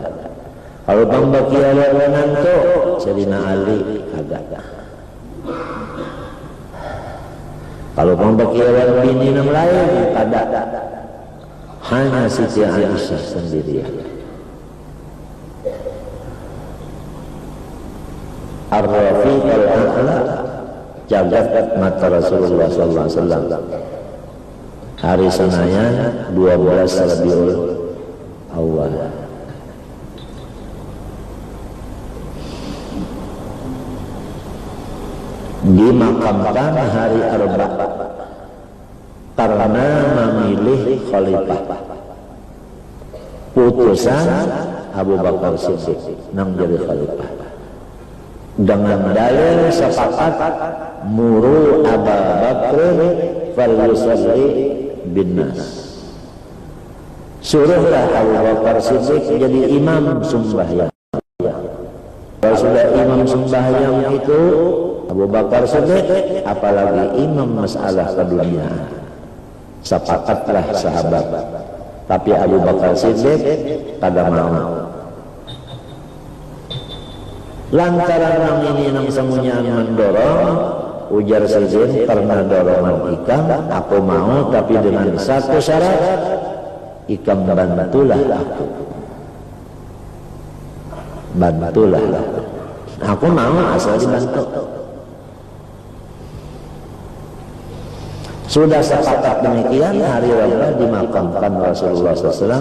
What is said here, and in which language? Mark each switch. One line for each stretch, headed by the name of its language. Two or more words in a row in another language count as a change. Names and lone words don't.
Banjar: Kalau bang bakiawan menantu Sayyidina Ali kada. Kalau bang bakiawan bini yang lain kada. Hanya Siti Aisyah sendirian.
Arabic: الرفيق الأعلى,
Banjar: jagat mata
Arabic: Rasulullah صلى الله عليه وسلم.
Banjar: Hari Senin 12 Rabiul Awal. Dimakamkan hari Arba karena memilih khalifah. Putusan Abu Bakar Siddiq nang jadi khalifah. Dengan dalil sepakat
Arabic: مروا أبا بكر فليصل بالناس.
Banjar: Suruhlah Abu Bakar Siddiq jadi imam sembahyang. Kalau sudah imam sembahyang itu Abu Bakar Siddiq, apalagi imam masalah keduniaan. Sepakatlah sahabat. Tapi Abu Bakar Siddiq kada mau. Lantaran nang ini nang semuanya mendorong, ujar Siddiq, karena dorongan ikam aku mau, tapi dengan satu syarat, ikam bantulah aku. Bantulah aku. Aku mau asal dibantu. Sudah sepakat demikian, hari Rabu dimakamkan Rasulullah SAW.